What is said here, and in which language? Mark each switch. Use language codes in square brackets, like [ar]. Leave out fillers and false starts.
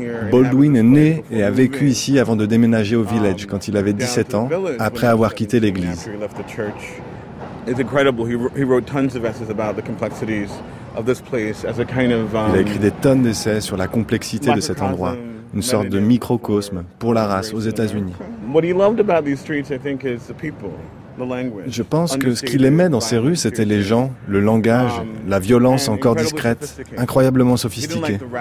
[fr] Baldwin est né et a vécu ici avant de déménager au village quand il avait 17 ans, après avoir quitté l'église. [en] It's incredible. He wrote tons of essays about the complexities of this place as a kind of. [fr] Il a écrit des tonnes d'essais sur la complexité de cet endroit, une sorte de microcosme pour la race aux États-Unis. [en] What he loved about these streets, I think, is the people, the language. [fr] Je pense que ce qu'il aimait dans ces rues, c'était les gens, le langage, la violence encore discrète, incroyablement sophistiquée.